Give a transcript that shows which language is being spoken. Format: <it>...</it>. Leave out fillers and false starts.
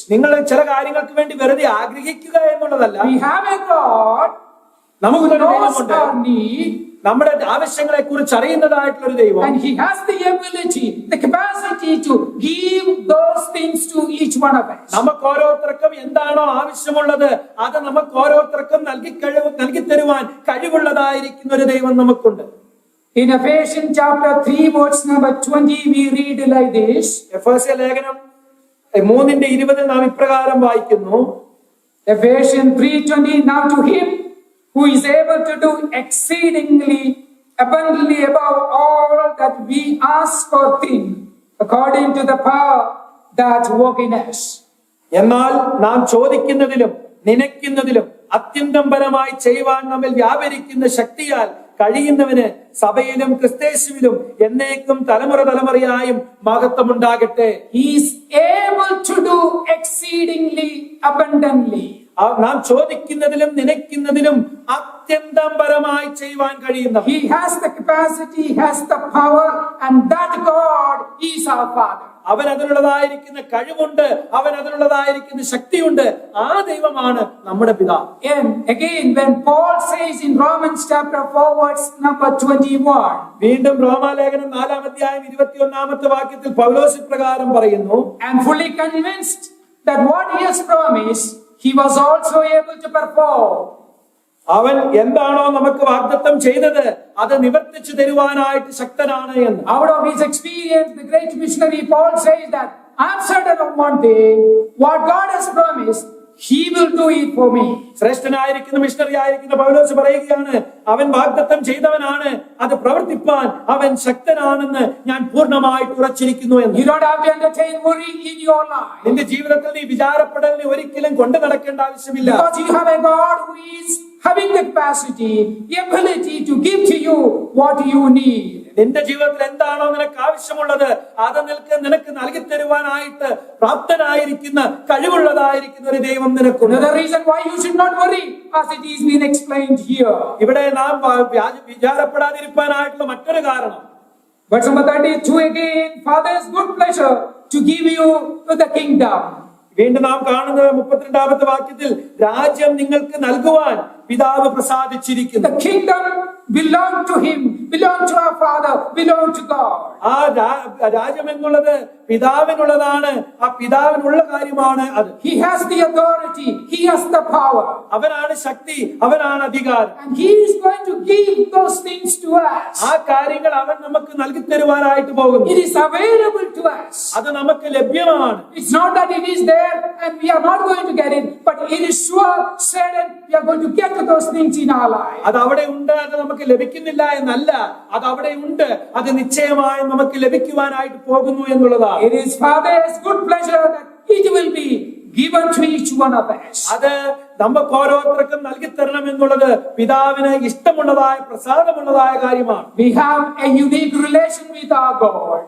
<ml>നിങ്ങൾ ചില കാര്യങ്ങൾക്ക് വേണ്ടി വെറുതെ ആഗ്രഹിക്കുക എന്നുള്ളതല്ല.</ml> <en>We have a God</en> <ml>നമുക്ക്</ml> <en>who</en> <ml>ഒരു</ml> <en>knows</en> <ml>ദൈവമുണ്ട്,</ml> <en>our need,</en> <ml>നമ്മുടെ ആവശ്യങ്ങളെ കുറിച്ച് അറിയുന്നതായിട്ടുള്ള ഒരു ദൈവം.</ml> <en>and He has the ability, the capacity to give those things to each one of us.</en> <ml>നമുക്ക് ഓരോരുത്തർക്കും എന്താണോ ആവശ്യമുള്ളത് അത് നമുക്ക് ഓരോരുത്തർക്കും നൽകി തരുവാൻ കഴിവുള്ളതായിരിക്കുന്ന ഒരു ദൈവം നമുക്കുണ്ട്.</ml> <en>In Ephesians chapter 3 verse number 20 we read like this.</en> <ml>എഫേസ്യ ലേഖനം 3:20 നാം ഇപ്രകാരം വായിക്കുന്നു.</ml> <en>Ephesians 3:20, now to Him who is able to do exceedingly abundantly above all that we ask or think, according to the power that work in us.</en> <ml>എന്നാൽ നാം ചോദിക്കുന്നതിലും നനയ്ക്കുന്നതിലും അത്യന്തം പരമായി ചെയ്യുവാൻ നമ്മിൽ വ്യാപരിക്കുന്ന ശക്തിയാൽ കഴിയുന്നവന് സഭയിലും ക്രിസ്തേശുവിലും എന്നേക്കും തലമുറയായും മഹത്വമുണ്ടാകട്ടെ.</ml> <en>He is able to do exceedingly abundantly.</en> <ml>നാം ചോദിക്കുന്നതിലും നനയ്ക്കുന്നതിലും അത്യന്തം പരമായി ചെയ്യുവാൻ കഴിയുന്ന,</ml> <en>He has the capacity, he has the power, and that God is our Father.</en> <ml>അവൻ അതിനുള്ളതായിരിക്കുന്ന കഴിവുണ്ട്, അവൻ അതിനുള്ളതായിരിക്കുന്ന ശക്തിയുണ്ട്. ആ ദൈവമാണ് നമ്മുടെ പിതാവ്.</ml> <en>And again, when Paul says in Romans chapter 4 verse number 21,</en> <ml>വീണ്ടും റോമാലേഖനം 4:21 വാക്യത്തിൽ പൗലോസ് ഇപ്രകാരം പറയുന്നു,</ml> <en>and fully convinced that what he has promised, he was also able to perform.</en> <ml>അവൻ എന്താണോ നമുക്ക് വാഗ്ദത്തം ചെയ്തത് അത് നിവർത്തിച്ചു തരുവാനായിട്ട് ശക്തനാണ് എന്ന്.</ml> <en>Out of his experience, the great missionary Paul says that I'm certain of one thing, what God has promised, He will do it for me.</en> <ml>ശ്രേഷ്ഠനായിരിക്കുന്ന missionary ആയിരിക്കുന്ന പൗലോസ് പറയുകയാണ്, അവൻ വാഗ്ദത്തം ചെയ്തവനാണ്, അത് പ്രവർത്തിപ്പാൻ അവൻ ശക്തനാണെന്ന് ഞാൻ പൂർണ്ണമായിട്ട് ഉറച്ചിരിക്കുന്നു എന്ന്.</ml> <en>You don't have to entertain worry in your life,</en> <ml>നിന്റെ ജീവിതത്തിൽ നീ വിചാരപ്പെടലിനെ ഒരിക്കലും കൊണ്ടു നടക്കേണ്ട ആവശ്യമില്ല.</ml> <en>because you have a God who is having the capacity, the ability to give to you what you need.</en> <ml>നിന്റെ ജീവിതത്തിൽ എന്താണോ നിനക്ക് ആവശ്യമുള്ളത് അത് നിനക്ക് നൽകി തരുവാനായിട്ട് പ്രാപ്തനായിരിക്കുന്ന കഴിവുള്ളതായിരിക്കുന്ന ഒരു ദൈവം നിനക്കുണ്ട്.</ml> <en>Another reason why you should not worry, as it is been explained here.</en> <ml>ഇവിടെ നാം വിചാരപ്പെടാതിരിക്കാനായിട്ടുള്ള മറ്റൊരു കാരണം,</ml> <en>Verse number 32 again, Father's good pleasure to give you the kingdom.</en> <ml>വീണ്ടും നാം കാണുന്നത് 32 വാക്യത്തിൽ, രാജ്യം നിങ്ങൾക്ക് നൽകുവാൻ പിതാവ് പ്രസാദിച്ചിരിക്കുന്നു.</ml> <en>The kingdom belong to Him, belong to our Father, belong to God.</en> <ml>ആ രാജ്യം എന്നുള്ളത് പിതാവിനുള്ളതാണ്, ആ പിതാവിനുള്ള കാര്യമാണ് അത്.</ml> <en>He has the authority, He has the power,</en> <ml>അവനാണ് ശക്തി, അവനാണ് അധികാരം.</ml> <en>and He is going to give those things to us.</en> <ml>ആ കാര്യങ്ങൾ അവൻ നമുക്ക് നൽകി തരുവാനായിട്ട് പോകുന്നു.</ml> <en>It is available to us.</en> <ml>അത് നമുക്ക് ലഭ്യമാണ്.</ml> <en>It's not that it is there and we are not going to get it, but it is sure, certain, we are going to get to those things in our life.</en> <ml>അത് അവിടെ ഉണ്ട്, അത് നമുക്ക് ലഭിക്കുന്നില്ല എന്നല്ല, അത് അവിടെ ഉണ്ട്, അത് നിശ്ചയമായും നമുക്ക് ലഭിക്കുവാനായിട്ട് പോകുന്നു എന്നുള്ളതാണ്.</ml> <en>It is Father's good pleasure that it will be given to each one of us.</en> <ml>അത് നമുക്ക് ഓരോരുത്തർക്കും നൽകി തരണം എന്നുള്ളത് പിതാവിന് ഇഷ്ടമുള്ളതായ പ്രസാദമുള്ളതായ കാര്യമാണ്.</ml> <en>We have a unique relation with our God.</en>